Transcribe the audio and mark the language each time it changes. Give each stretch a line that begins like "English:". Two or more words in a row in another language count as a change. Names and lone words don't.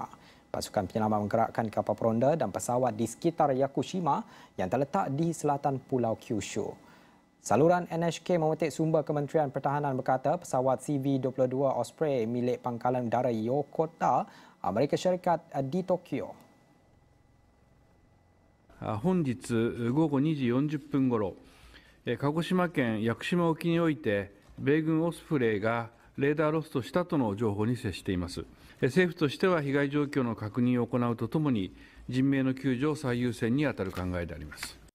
Malay: Pasukan penyelamat menggerakkan kapal peronda dan pesawat di sekitar Yakushima yang terletak di selatan Pulau Kyushu. Saluran NHK memetik sumber Kementerian Pertahanan berkata pesawat CV-22 Osprey milik Pangkalan Udara Yokota, Amerika Syarikat di Tokyo.
Japanese: 本日午後2時40分ごろ、鹿児島県屋久島沖において米軍オスプレイがレーダーロストしたとの情報に接しています。政府としては被害状況の確認を行うとともに人命の救助を最優先に当たる考えであります。